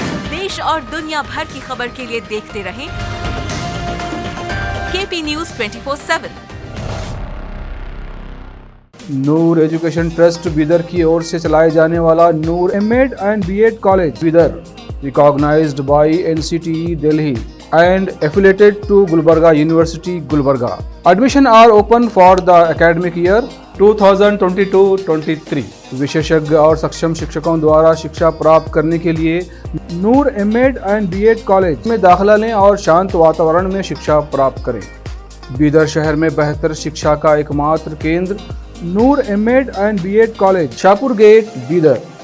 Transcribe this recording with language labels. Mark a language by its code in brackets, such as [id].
[hi] देश और दुनिया भर की खबर के लिए देखते रहें केपी न्यूज 24/7। नूर एजुकेशन ट्रस्ट बीदर की ओर से चलाए जाने वाला नूर MEd and BEd college Bidar, recognised bye NCTE [en] Delhi and affiliated to Gulbarga University, [hi] Gulbarga. [en] Admission are open for the academic year 2022-23। [hi] विशेषज्ञ और सक्षम शिक्षकों द्वारा शिक्षा प्राप्त करने के लिए नूर एमएड एंड बीएड कॉलेज में दाखिला लें और शांत वातावरण में शिक्षा प्राप्त करें। बीदर शहर में बेहतर शिक्षा का एकमात्र केंद्र नूर MEd and BEd college, Shahpur gate, Bidar.